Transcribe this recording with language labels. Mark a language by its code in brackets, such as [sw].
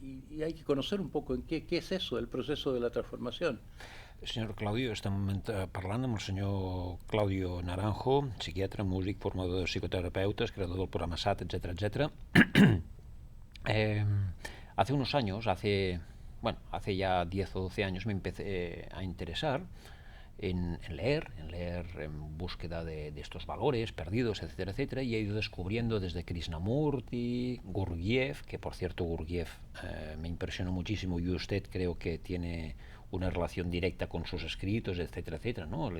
[es] Y hay que conocer un poco en qué es eso, el proceso de la transformación. [ca] Senyor Claudio, estem parlant amb el senyor Claudio Naranjo, psiquiatre, músic, formador de psicoterapeutes, creador del programa SAT, [es] etcétera, etcétera. Hace unos años, hace ya 10 o 12 años, me empecé a interesar en leer en búsqueda de estos valores perdidos, etcétera, etcétera, y he ido descubriendo desde Krishnamurti, Gurdjieff, que por cierto Gurdjieff me impresionó muchísimo, y usted creo que tiene una relación directa con sus escritos, etcétera, etcétera, ¿no?